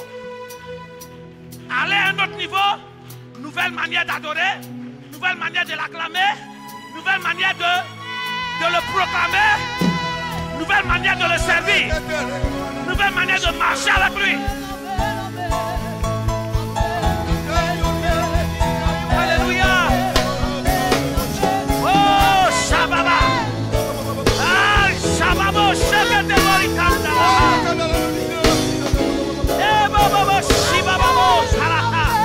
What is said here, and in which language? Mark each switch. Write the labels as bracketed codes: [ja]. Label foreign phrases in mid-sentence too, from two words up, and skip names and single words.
[fr] Aller à un autre niveau, nouvelle manière d'adorer, nouvelle manière de l'acclamer, nouvelle manière de le proclamer, nouvelle manière de le servir, nouvelle manière de marcher avec lui. Alléluia. Oh, Shababa. Ah, Shababo, Shebete-Morikanda. Eh, Bobo, Shibabo, Sharata.